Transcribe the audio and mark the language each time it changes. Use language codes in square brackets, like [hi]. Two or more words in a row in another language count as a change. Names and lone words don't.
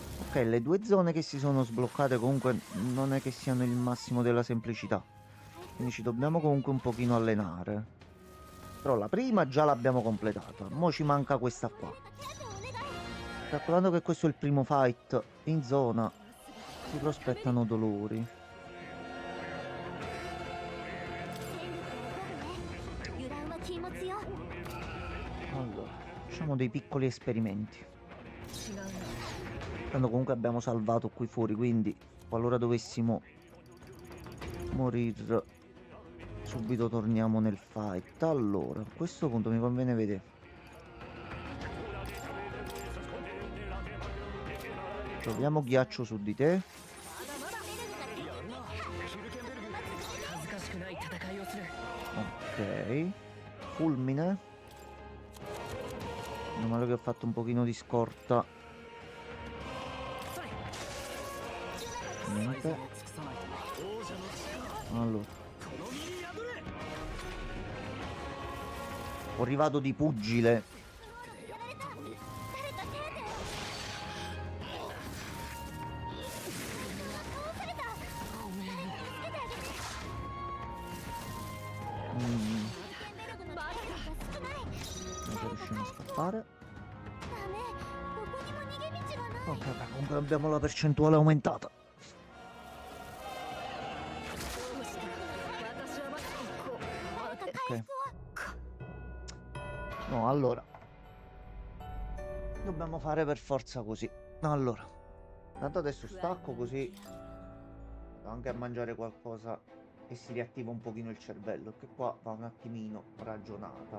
[it] Ok, le due zone che si sono sbloccate comunque non è che siano il massimo della semplicità. Quindi ci dobbiamo comunque un pochino allenare. Però la prima già l'abbiamo completata. Mo' ci manca questa qua. Calcolando che questo è il primo fight in zona, si prospettano dolori. [ja] 油断は禁物よ。 [it] Allora, facciamo dei piccoli esperimenti. [ja] 違うな。 [it] Tanto comunque abbiamo salvato qui fuori, quindi qualora dovessimo morire subito torniamo nel fight. Allora, a questo punto mi conviene vedere. Proviamo ghiaccio su di te. [ja] 恥ずかしくない戦いをする。 [it] Ok. Fulmine. Meno male che ho fatto un pochino di scorta. Niente. Allora. Ho arrivato di pugile. Non ci riusciamo a scappare. [ja] ダメ、ここにも逃げ道がない。 [it] Ok, beh, comunque abbiamo la percentuale aumentata. [ja] 私はまだこう。 [it] Ok. No, allora. Dobbiamo fare per forza così. Allora. Tanto adesso stacco così. Vado anche a mangiare qualcosa e si riattiva un pochino il cervello. Che qua va un attimino ragionata.